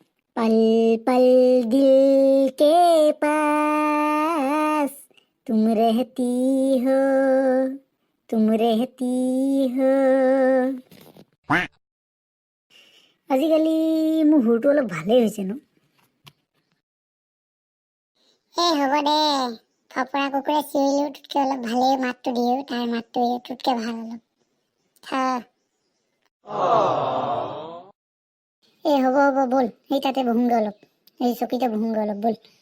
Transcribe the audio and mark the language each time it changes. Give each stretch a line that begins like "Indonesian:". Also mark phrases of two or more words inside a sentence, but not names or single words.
Hindi: पल पल दिल के पास तुम रहती हो तुम रहती हो।
Assamese: আজিকালি মোৰ সুৰটো অলপ ভালেই হৈছে ন। এই হ'ব দে, ফপৰা কুকুৰে চিঞৰিলেও তোতকে অলপ ভালেই মাতটো দিও, তাৰ মাতটো তোতকে ভাল অলপ। এই হ'ব হ'ব বল, সেই তাতে বহোংগে অলপ, এই চকীতে বহোংগে অলপ বল।